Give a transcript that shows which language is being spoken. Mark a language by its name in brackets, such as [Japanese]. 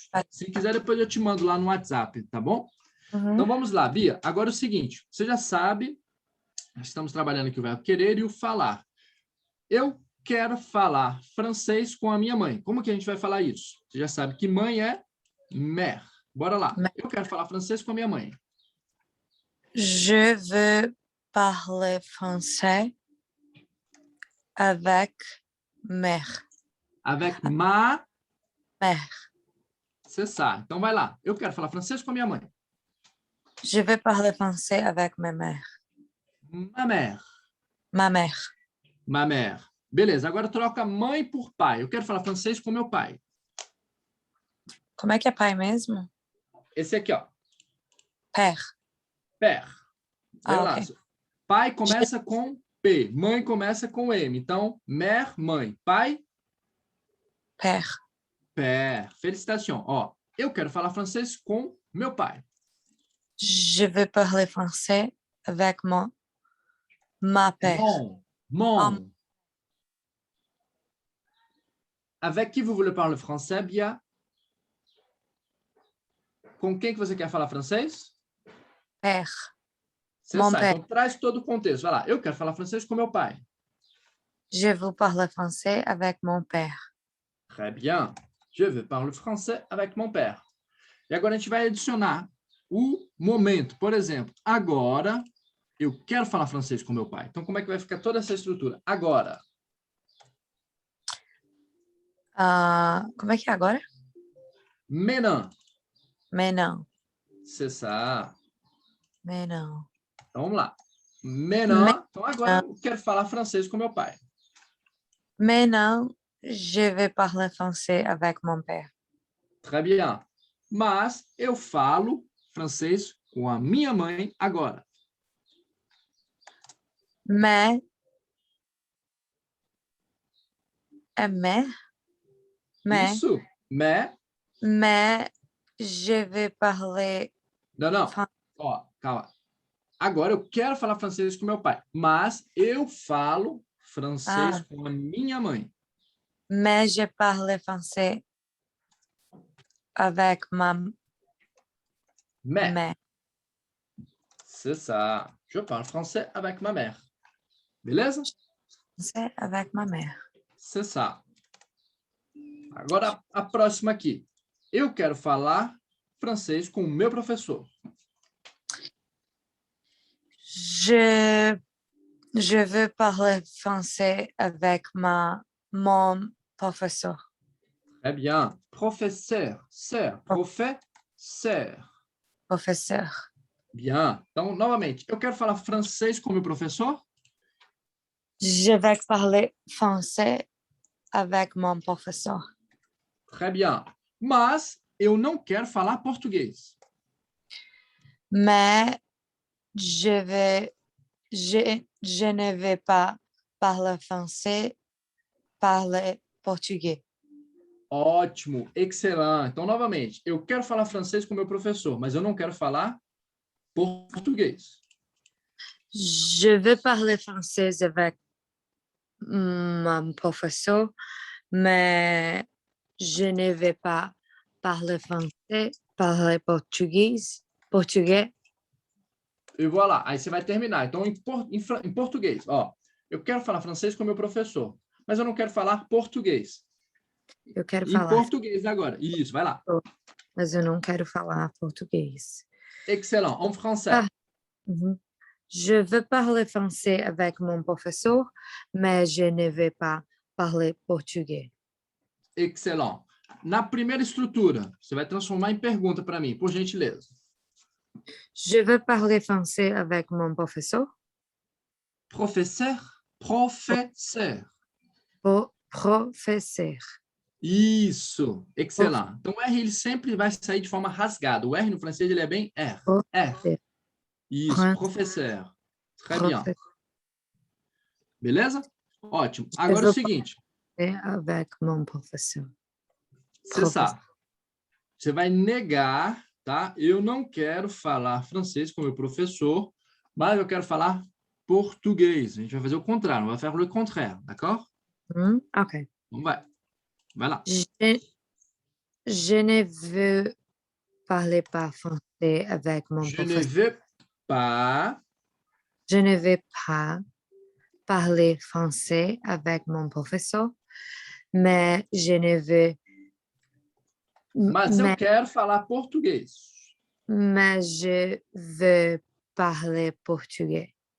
[Portuguese] Se quiser, depois eu te mando lá no WhatsApp, tá bom? Então, vamos lá, Bia. Agora é o seguinte, você já sabe, estamos trabalhando aqui o verbo querer e o falar. Eu quero falar francês com a minha mãe. Como que a gente vai falar isso? Você já sabe que mãe é mère. Bora lá. Eu quero falar francês com a minha mãe. [French] Je veux parler français avec mère. Avec ma Mère. C'est ça. [Portuguese] Então, vai lá. Eu quero falar francês com a minha mãe. [French] Je veux parler français avec ma mère. Ma mère. Ma mère. Ma mère. [Portuguese] Beleza, agora troca mãe por pai. Eu quero falar francês com meu pai. Como é que é pai mesmo? Esse aqui, ó. [French] Père. [Portuguese] Père. Vê lá. Ok. Pai começa com P. Mãe começa com M. Então, mère, mãe. Pai? [French] Père. Père. Félicitations. [Portuguese] Ó, eu quero falar francês com meu pai. [French] Je veux parler français avec ma père. Mon. Avec qui vous voulez parler français, Bia? [Portuguese] Com quem que você quer falar francês? [French] Père. [Portuguese] Você [French] Mon [Portuguese] sabe. [French] père. [Portuguese] Então, traz todo o contexto. Vai lá. Eu quero falar francês com meu pai. [French] Je veux parler français avec mon père. Très bien. Je veux parler français avec mon père. [Portuguese] E agora a gente vai adicionar o momento. Por exemplo, agora eu quero falar francês com meu pai. Então, como é que vai ficar toda essa estrutura? Agora. Como é que é agora? [French] Maintenant. Mais non. C'est ça. Mais non. [Portuguese] Então, vamos lá. Maintenant. Então, agora eu quero falar francês com meu pai. [French] Maintenant, je vais parler français avec mon père. Très bien. [Portuguese] Mas eu falo francês com a minha mãe agora. Mais é mais? Mais. Isso. [French] Mais je vais parler. [Portuguese] Não. Ó, calma. Agora eu quero falar francês com meu pai, mas eu falo francês com a minha mãe. [French] Mais je parle français avec ma Mais, mère. c'est ça. Je parle français avec ma mère. [Portuguese] Beleza? [French] Français avec ma mère. C'est ça. [Portuguese] Agora, a próxima aqui. Eu quero falar francês com o meu professor. [French] Je veux parler français avec mon professeur. Très bien. Professeur, sœur, professeur. Professeur. Bien. [Portuguese] Então, novamente, eu quero falar francês com o meu professor. [French] Je vais parler français avec mon professeur. Très bien. [Portuguese] Mas eu não quero falar português. [French] Mais je ne vais pas parler français, parler portugais. [Portuguese] Ótimo, excelente. Então, novamente, eu quero falar francês com o meu professor, mas eu não quero falar português. [French] Je veux parler français avec mon professeur, mais je ne vais pas parler français, parler portugais. [Portuguese] E voilà. Aí você vai terminar. Então, em português, ó, eu quero falar francês com o meu professor, mas eu não quero falar português. Eu quero Em falar, português agora. Isso, vai lá. mas eu não quero falar português. [French] Excellent. En français. Ah. Uhum. Je veux parler français avec mon professeur, mais je ne vais pas parler portugais. Excellent. [Portuguese] Na primeira estrutura, você vai transformar em pergunta para mim, por gentileza. [French] Je veux parler français avec mon professeur. Professeur, professeur. Professeur. [Portuguese] Isso, excelente. Então, o R ele sempre vai sair de forma rasgada. O R no francês ele é bem R. R. Isso, professeur. [French] Très bien. [Portuguese] Beleza? Ótimo. Agora é o seguinte. [French] Avec mon professeur. [Portuguese] Você sabe. Você vai negar, tá? Eu não quero falar francês com o meu professor, mas eu quero falar português. A gente vai fazer o contrário, [French] on va faire le contraire, d'accord? Ok. [Portuguese] Então vai lá. [French] Je ne veux parler pas français avec mon Je ne professeur. veux pas. Je ne vais pas parler français avec mon professeur, mais je ne veux. [Portuguese] Mas eu quero falar português. [French] Mais je veux parler portugais.